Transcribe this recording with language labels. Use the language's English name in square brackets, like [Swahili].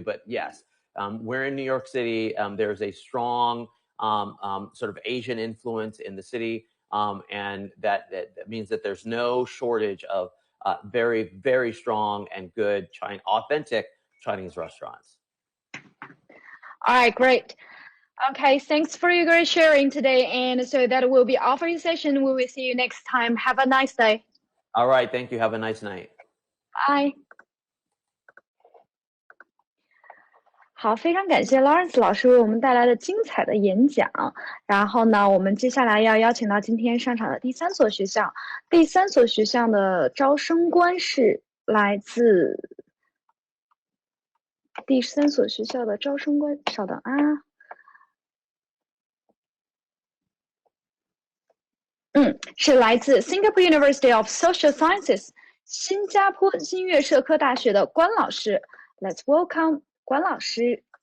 [English] But yes, we're in New York City. There's a strong sort of Asian influence in the city, and that means that there's no shortage of very, very strong and good authentic Chinese restaurants. All right, great. Okay, thanks for your great sharing today. And so that will be all for your session. We will see you next time. Have a nice day. All right, thank you. Have a nice night. Bye. [Chinese] 好，非常感谢 Lawrence 老师为我们带来的精彩的演讲。然后呢，我们接下来要邀请到今天上场的第三所学校。第三所学校的招生官是来自第三所学校的招生官，稍等啊。是来自 Singapore University of Social Sciences 新加坡新月社科大学的关老师。 [English] Let's welcome 关老师。